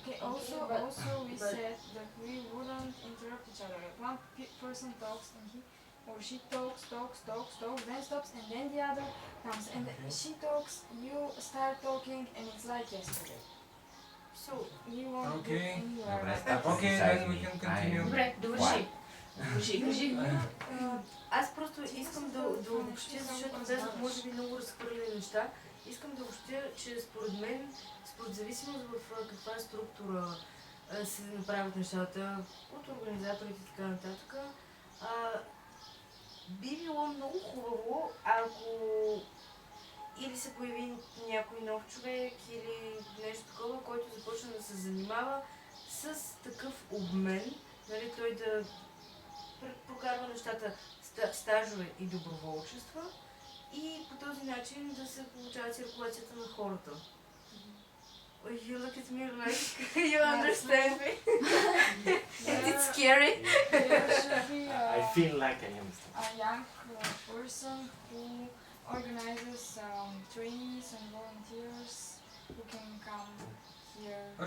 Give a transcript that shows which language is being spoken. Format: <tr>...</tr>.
<en>Okay, also we said that we wouldn't interrupt each other. Like one person talks and or she talks, then stops, and then the other comes, and she talks, you start talking, and it's like yesterday. So you won't get Okay. anywhere. Okay, then we can continue.</en> <bg>Добре, довърши. Кажи. Аз просто искам да обобщя, защото бяха може би много разхвърлени неща. Искам да обобщя, че според мен, според зависимост в каква структура се направят нещата от организаторите и така нататък, би било много хубаво, ако или се появи някой нов човек или нещо такова, който започне да се занимава с такъв обмен, нали, той да прокарва нещата, стажове и доброволчества и по този начин да се получава циркулацията на хората.</bg> <en>You look at me like you understand me. And it's scary. I feel like I understand. A young person who organizes trainings and volunteers who can come here.</en>